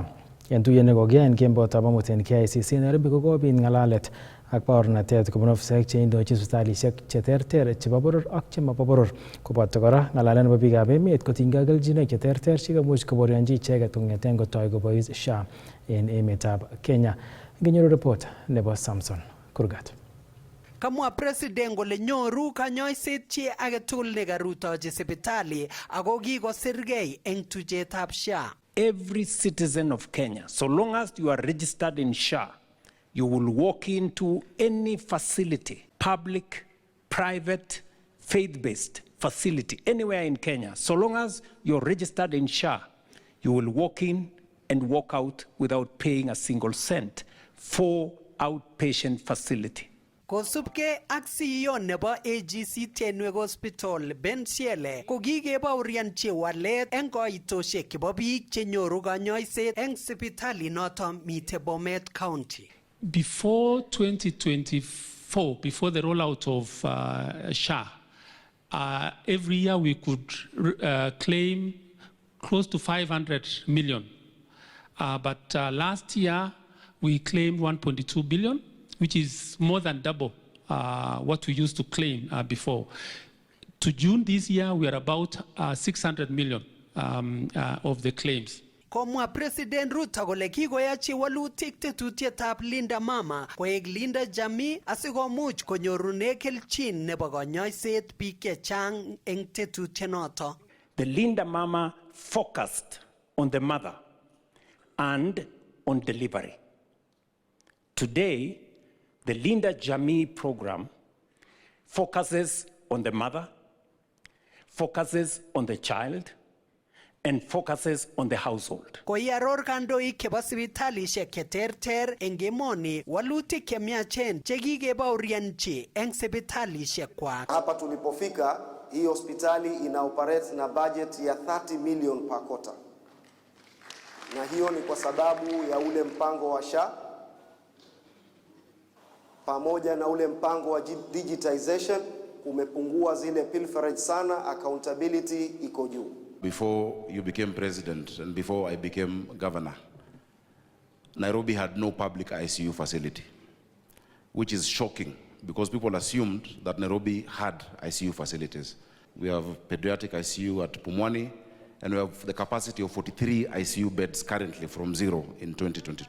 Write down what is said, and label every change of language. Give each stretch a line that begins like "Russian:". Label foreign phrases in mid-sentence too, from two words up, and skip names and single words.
Kalenjin: En tuyet nekokiyai en kembotab amut en KICC Nairobi kokobit ng'alalet ak baornatet kobun ofisaek cheindochin sipitalisiek cheterter chebo boror ak chemobo boror koboto kora ng'alalet nebo biikab emet kotinygei ak kelchinoik cheterter chekamuch koborionji icheket kong'eten kotoi kobois SHA en emetab Kenya. Nginyoru report nebo Samson Kurgat. Kamwa president kole nyoru kanyoiset chi age tugul nekarutochi sipitali ako kikosirgei eng tuchetab SHA.
English: Every citizen of Kenya, so long as you are registered in SHA, you will walk into any facility, public, private, faith-based facility, anywhere in Kenya. So long as you're registered in SHA, you will walk in and walk out without paying a single cent for outpatient facility.
Kalenjin: Kosubke ak CEO nebo AGC Tenwek Hospital Ben Siele ko kikebaurianchi walet eng koitosiek chebo biik chenyoru kanyoiset eng sipitali noto mite Bomet County.
English: Before 2024, before the rollout of SHA, every year we could claim close to 500 million. But last year we claimed 1.2 billion, which is more than double what we used to claim before. To June this year, we are about 600 million of the claims.
Kalenjin: Komwa President Ruto kole kikoyachi walutik tetutietab Linda Mama koek Linda Jamii asikomuch konyorune kelchin nebo kanyoiset biik chechang eng tetutienoto.
English: The Linda Mama focused on the mother and on delivery. Today, the Linda Jamii program focuses on the mother, focuses on the child, and focuses on the household.
Kalenjin: Koiaror kandoik chebo sipitalisiek cheterter eng emoni walutik chemiachen chekikebaurianchi eng sipitalisiek kwak.
Swahili: Hapa tulipofika, hii hospitali ina operate na budget ya 30 million
English: per quarter.
Swahili: Na hiyo ni kwa sababu ya ule mpango wa SHA pamoja na ule mpango wa digitization umepungua zile pilferage sana, accountability iko juu.
English: Before you became president and before I became governor, Nairobi had no public ICU facility, which is shocking because people assumed that Nairobi had ICU facilities. We have pediatric ICU at Pumwani, and we have the capacity of 43 ICU beds currently from zero in 2022.